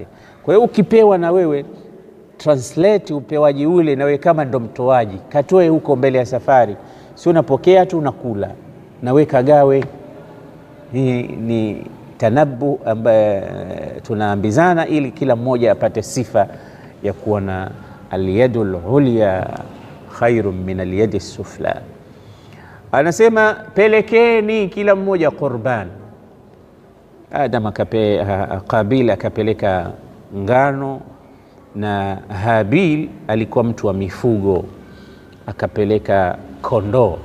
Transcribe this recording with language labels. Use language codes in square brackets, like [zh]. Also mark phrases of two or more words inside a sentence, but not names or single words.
[sw] Kwa hiyo ukipewa na wewe translate upewaji ule, na wewe kama ndo mtoaji, katoe huko mbele ya safari, si unapokea tu unakula, na wewe kagawe. Hii ni tanabu ambaye tunaambizana ili kila mmoja apate sifa ya kuona [ar] اليد العليا خير من اليد السفلى. [sw] Anasema pelekeni kila mmoja qurban. Adam Qabil akapeleka ngano, na Habil alikuwa mtu wa mifugo, akapeleka kondoo.